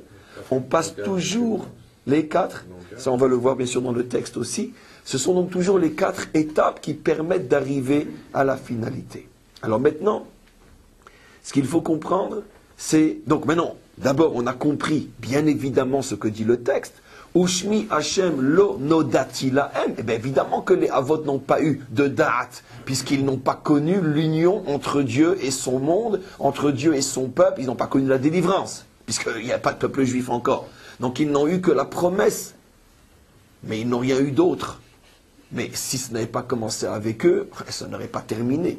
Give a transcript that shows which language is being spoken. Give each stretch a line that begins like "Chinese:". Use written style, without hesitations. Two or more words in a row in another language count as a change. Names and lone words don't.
French: On passe toujours les 4. Ça, on va le voir bien sûr dans le texte aussi. Ce sont donc toujours les 4 étapes qui permettent d'arriver à la finalité. Alors maintenant, ce qu'il faut comprendre, c'est... Donc maintenant, d'abord, on a compris, bien évidemment, ce que dit le texte.
Hebrew: ושמי השם לא נודעתי להם.
French: Eh bien, évidemment que les Avot n'ont pas eu de date, puisqu'ils n'ont pas connu l'union entre Dieu et son monde, entre Dieu et son peuple. Ils n'ont pas connu la délivrance, puisqu'il n'y a pas de peuple juif encore. Donc, ils n'ont eu que la promesse, mais ils n'ont rien eu d'autre. Mais si ce n'avait pas commencé avec eux, ça n'aurait pas terminé.